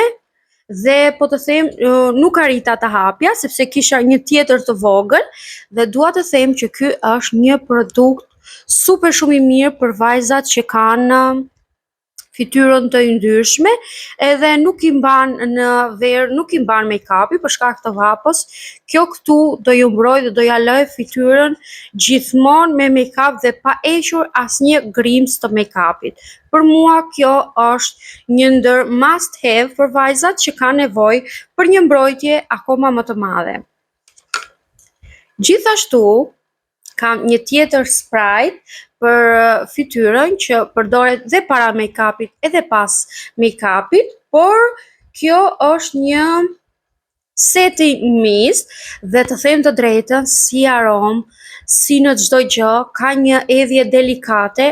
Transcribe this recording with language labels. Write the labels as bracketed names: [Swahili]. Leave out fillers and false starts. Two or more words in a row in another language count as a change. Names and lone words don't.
[Albanian] Dhe po të them nuk arrita të hapja sepse kisha një tjetër të vogël dhe dua të them që ky është një produkt super shumë i mirë për vajzat që kanë fytyrën të yndyrshme edhe nuk i mban në verë, nuk i mban make-upi për shkak të vapës. Kjo këtu do ju mbroj dhe do ja lë fytyrën gjithmonë me make-up dhe pa hequr asnjë grimc të make-upit. Për mua kjo është një ndër [English] must have [Albanian] për vajzat që kanë nevojë për një mbrojtje akoma më të madhe. Gjithashtu kam një tjetër spray për fytyrën që përdoret dhe para make-upit edhe pas make-upit, por kjo është një seti mis dhe të them të drejtën, si aromë, si në çdo gjë, ka një edhje delikate.